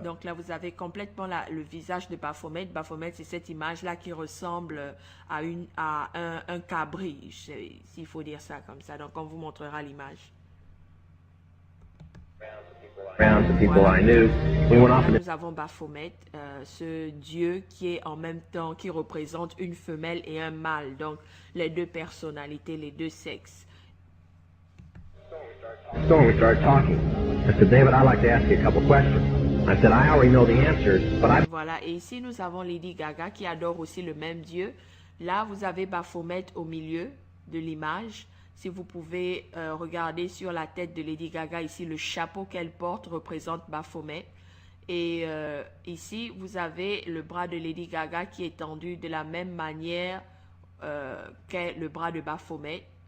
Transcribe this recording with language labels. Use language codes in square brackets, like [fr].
[fr] Donc là, vous avez complètement le visage de Baphomet. Baphomet, c'est cette image-là qui ressemble à un cabri, s'il faut dire ça comme ça. Donc, on vous montrera l'image. [en] round to people I knew. We went off. [fr] Nous avons Baphomet, ce dieu qui est en même temps, qui représente une femelle et un mâle. Donc, les deux personnalités, les deux sexes. [en] store and we started talking. I said, David, I'd like to ask you a couple questions. I said, I already know the answers, but I... [fr] Voilà, et ici nous avons Lady Gaga qui adore aussi le même Dieu. Là, vous avez Baphomet au milieu de l'image. Si vous pouvez regarder sur la tête de Lady Gaga, ici, le chapeau qu'elle porte représente Baphomet. Et ici, vous avez le bras de Lady Gaga qui est tendu de la même manière qu'est le bras de Baphomet.